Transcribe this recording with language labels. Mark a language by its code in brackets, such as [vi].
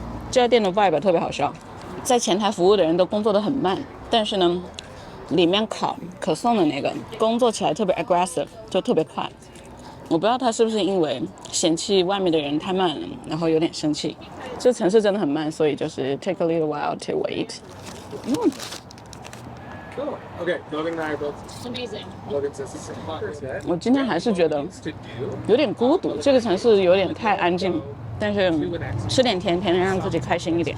[zh] 这家店的 vibe 特别好笑，在前台服务的人都工作得很慢，但是呢，里面烤可颂的那个工作起来特别 aggressive， 就特别快。我不知道他是不是因为嫌弃外面的人太慢了，然后有点生气。这城市真的很慢，所以就是 [en] take a little while to wait。 Okay, Logan and I are both Amazing. Logan says the same thing. [zh] 我今天还是觉得有点孤独，这个城市有点太安静，但是吃点甜甜让自己开心一点。